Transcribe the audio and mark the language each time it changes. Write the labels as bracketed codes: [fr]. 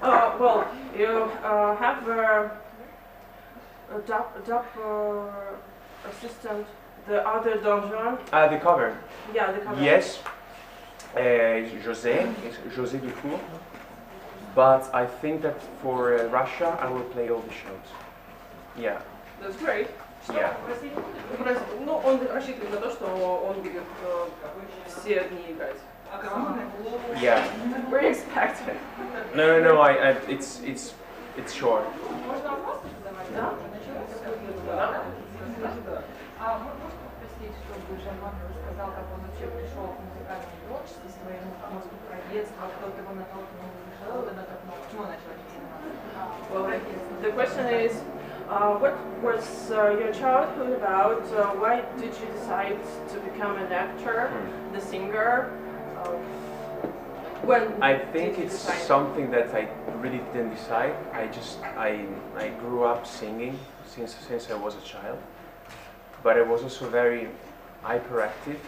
[en] Well, you have a dub assistant, the other Don Juan. The cover. Yeah, the cover. Yes. José Dufour. But I think that for Russia, I will play all the shows. Yeah. That's great. Yeah. [ru] Ну, он рассчитывает на то, что он будет все дни играть. [en] Yeah. We expect it. No. It's short. [ru] Да? А можно попросить, чтобы Жан Марко рассказал, как он вообще пришел к музыкальному творчеству, своему, может быть, про детство, кто-то его натолкнул, что-то натолкнул, почему он начал этим заниматься? [en] Well, the question is, what was your childhood about? Why did you decide to become an actor, the singer? When I think did you it's decide? something that I really didn't decide. I grew up singing since I was a child, but I was also very hyperactive.